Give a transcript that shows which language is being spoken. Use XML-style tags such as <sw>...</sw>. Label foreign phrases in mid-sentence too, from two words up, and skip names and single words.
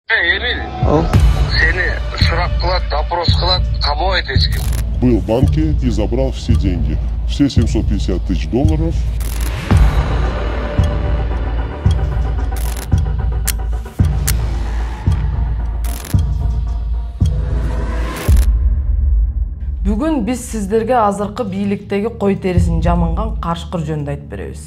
<ky>Эмиль, сени сурак кылат, допрос кылат, камабайт эч ким.</ky> <ru>Был в банке и забрал все деньги. Все 750 тысяч долларов.</ru> <ky>Бүгүн биз сиздерге азыркы бийликтеги кой терисин жамынган Кашкыр жөнүндө айтып беребиз.</ky>